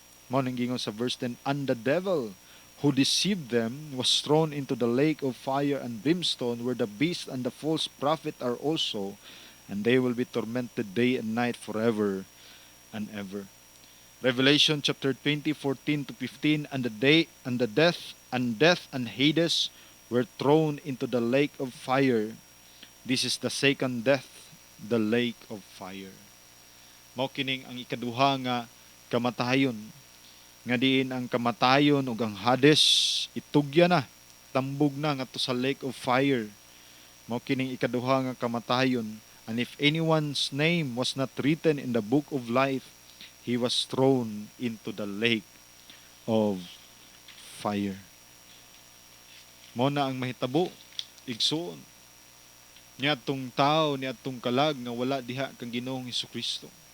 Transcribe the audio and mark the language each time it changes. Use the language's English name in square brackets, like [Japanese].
[Cebuano] Mao ning gingon sa [English] verse 10, and the devil who deceived them was thrown into the lake of fire and brimstone, where the beast and the false prophet are also, and they will be tormented day and night forever and ever. Revelation chapter 20, 14 to 15, and death and Hades were thrown into the lake of fire. This is the second death, the lake of fire. [Cebuano] Mao kining ang ikaduha nga kamatayon, nga diin ang kamatayon ug ang Hades itugya na, tambog na ngadto sa [English] lake of fire. [Cebuano] Mao kining ikaduha nga kamatayon, [English] and if anyone's name was not written in the book of life, he was thrown into the lake of fire. [Cebuano] Mao na ang mahitabo igsoon niadtong tao, niadtong kalag nga wala diha kang Ginoong Hesukristo.